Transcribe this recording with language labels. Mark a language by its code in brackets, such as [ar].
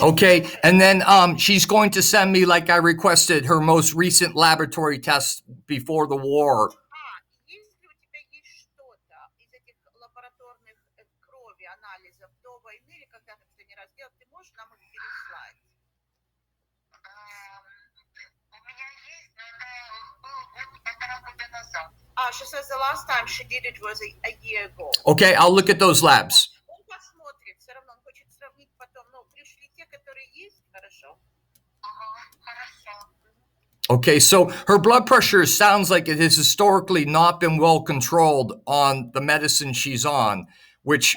[en] Okay, and then she's going to send me, like I requested, her most recent laboratory test before the war. [ru] Если у тебя есть что-то из этих лабораторных крови, анализов до войны, или когда ты последний раз делал, ты можешь нам их переслать? У меня есть, но это был полтора года назад. [en] She says the last time she did it was a year ago. Okay, I'll look at those labs. [ru] Он посмотрит, все равно он хочет сравнить потом. Пришли те, которые есть, хорошо? Хорошо. [en] Okay, so her blood pressure sounds like it has historically not been well controlled on the medicine she's on, which...